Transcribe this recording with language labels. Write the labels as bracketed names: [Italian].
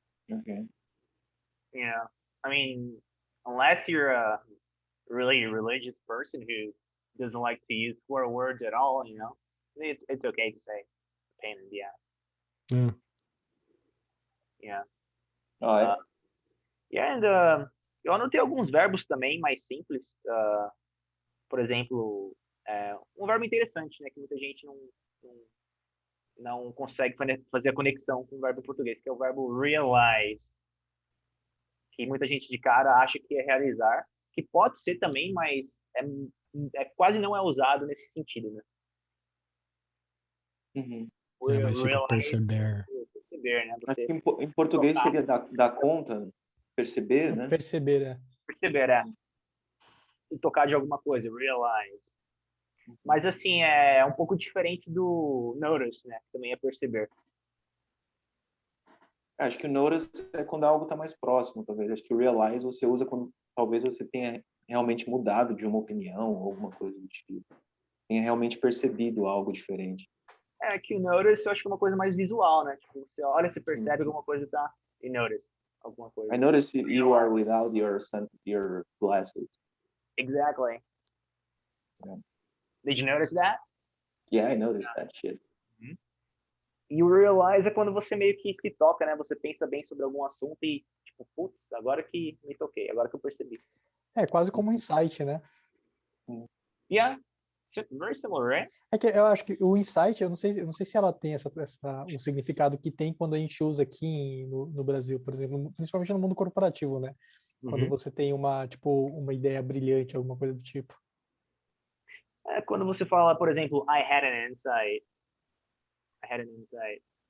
[English] Okay. Yeah, I mean, unless you're a really religious person who doesn't like to use swear words at all, you know, it's okay to say pain in the ass. Yeah. [Portuguese] And eu anotei alguns verbos também mais simples. Por exemplo, um verbo interessante, né, que muita gente não consegue fazer a conexão com o verbo em português, que é o verbo realize, que muita gente de cara acha que é realizar, que pode ser também, mas quase não é usado nesse sentido, né? Uhum. Mas tipo, [English] Realize, [Portuguese] perceber. perceber, né? Acho Você que em português seria dar conta, perceber, né? Perceber, né? perceber, e tocar de alguma coisa, realize. Mas assim, é um pouco diferente do notice, né? Que também é perceber. Acho que o notice é quando algo está mais próximo, talvez. Acho que o realize você usa quando talvez você tenha realmente mudado de uma opinião ou alguma coisa do tipo. Tenha realmente percebido algo diferente. É que o notice eu acho que é uma coisa mais visual, né? Tipo, você olha, você Sim, percebe sim. alguma coisa, tá? E notice alguma coisa. [English] I notice you are without your glasses. Exactly. Yeah. Did you notice that? Yeah, I noticed that shit. [Portuguese] E o realize é quando você meio que se toca, né? Você pensa bem sobre algum assunto e, tipo, putz, agora que me toquei, agora que eu percebi. É quase como um insight, né? [English] Yeah, very similar, right? [Portuguese] É que eu acho que o insight, eu não sei se ela tem o significado que tem quando a gente usa aqui no Brasil, por exemplo, principalmente no mundo corporativo, né? Quando você tem uma ideia brilhante, alguma coisa do tipo. É quando você fala, por exemplo, [English] I had an insight. I had an insight.